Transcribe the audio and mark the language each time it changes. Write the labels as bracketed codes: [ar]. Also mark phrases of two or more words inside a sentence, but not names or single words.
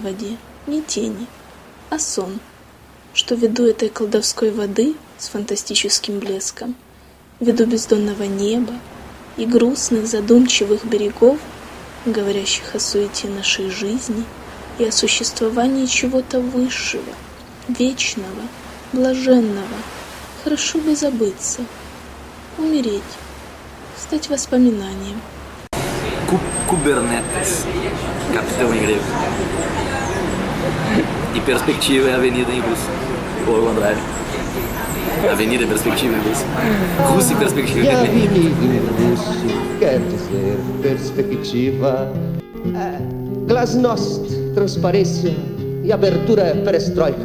[ru] воде не тени, а сон, что ввиду этой колдовской воды с фантастическим блеском, ввиду бездонного неба и грустных задумчивых берегов, говорящих о суете нашей жизни и о существовании чего-то высшего, вечного, блаженного, хорошо бы забыться, умереть, стать воспоминанием. [pt] Kubernetes, capitão em grego. E perspectiva é avenida em russo, ou ao contrário. Avenida é perspectiva em russo. Russo e perspectiva E é avenida. avenida em russo quer dizer perspectiva. Glasnost, transparência e abertura é perestroika.